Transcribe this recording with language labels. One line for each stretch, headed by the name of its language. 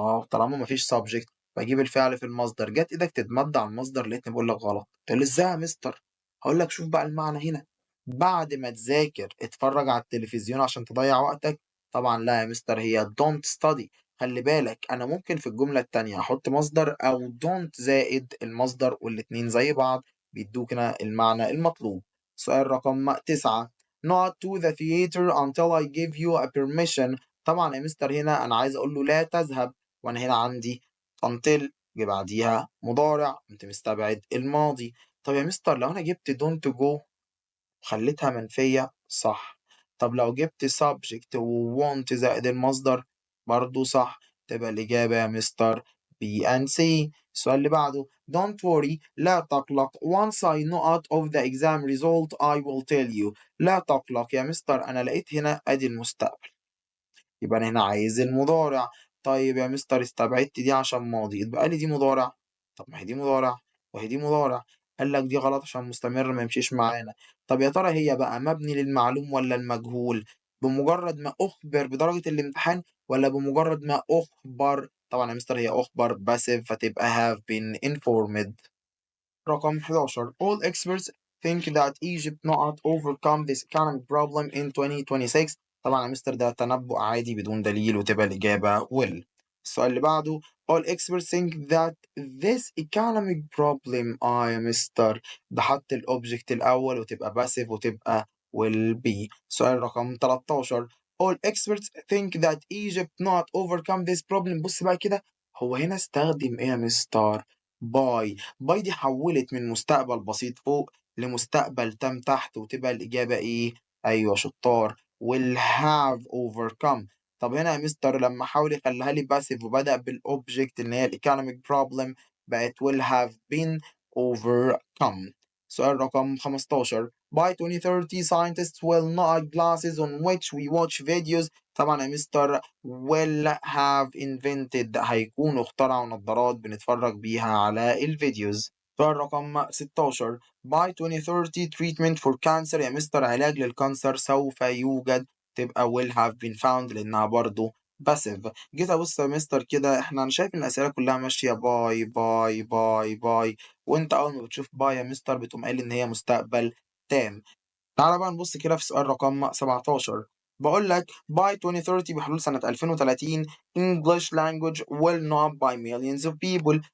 Arabic: طالما ما فيش subject باجيب الفعل في المصدر، جات إيدك تتمد على المصدر لقيتني باقول لك غلط، تقول لي إزاي يا مستر؟ هاقول لك شوف بقى المعنى هنا، بعد ما تذاكر اتفرّج على التلفزيون عشان تضيّع وقتك؟ طبعًا لا يا مستر هي
English: don't study.
Arabic: خلّي بالك أنا ممكن في الجملة التانية أحط مصدر أو don't زائد المصدر والاتنين زي بعض بيدّوك هنا المعنى المطلوب. سؤال رقم 9
English: not to the theater until I give you a permission.
Arabic: طبعًا يا مستر هنا أنا عايز أقول له لا تذهب، وأنا هنا عندي until جه بعديها مضارع، قمت مستبعد الماضي. طب يا مستر لو أنا جبت don't go وخليتها منفية صح، طب لو جبت subject وwant زائد المصدر برضه صح، تبقى الإجابة يا مستر
English: B and C.
Arabic: السؤال اللي بعده
English: don't worry
Arabic: لا تقلق
English: once I know out of the exam result I will tell you.
Arabic: لا تقلق يا مستر أنا لقيت هنا أدي المستقبل، يبقى أنا هنا عايز المضارع. طيب يا مستر استبعدت دي عشان ماضي، يتبقى لي دي مضارع. طب ما هي دي مضارع وهي دي مضارع، قال لك دي غلط عشان مستمر ما يمشيش معانا. طب يا ترى هي بقى مبني للمعلوم ولا المجهول؟ بمجرد ما أخبر بدرجة الامتحان ولا بمجرد ما أخبر؟ طبعا يا مستر هي أخبر باسيف فتبقى
English: have been informed.
Arabic: رقم 11
English: All experts think that Egypt not overcome this economic problem in 2026.
Arabic: طبعا يا مستر ده تنبؤ عادي بدون دليل وتبقى الإجابة will. السؤال اللي بعده
English: All experts think that this economic problem
Arabic: يا مستر ده حط الأوبجكت الأول وتبقى passive وتبقى will be. سؤال رقم 13
English: All experts think that Egypt not overcome this problem.
Arabic: بص بقى كده هو هنا استخدم إيه يا مستر؟ باي دي حوّلت من مستقبل بسيط فوق لمستقبل تام تحت وتبقى الإجابة إيه؟ أيوه شطار
English: will have overcome.
Arabic: طب هنا يا مستر لمّا حاول يخلّيها لي passive وبدأ بالobject اللي هي الeconomic problem بقت
English: will have been overcome.
Arabic: سؤال رقم 15
English: By 2030 scientists will not glasses on which we watch videos.
Arabic: طبعًا يا مستر
English: will have invented
Arabic: هيكونوا اخترعوا نظارات بنتفرج بيها على الفيديوز. سؤال رقم 16
English: By 2030 treatment for cancer.
Arabic: يا مستر علاج للكانسر سوف يوجد، تبقى
English: will have been found
Arabic: لأنها برضه passive. جيت أبص يا مستر كده أنا شايف إن الأسئلة كلها ماشية باي باي باي باي، وأنت أول ما بتشوف باي يا مستر بتقوم قايل إن هي مستقبل تام. تعالَ بقى نبُص كده في سؤال رقم 17 باقول لك by 2030 بحلول سنة 2030
English: English language will know by millions of people.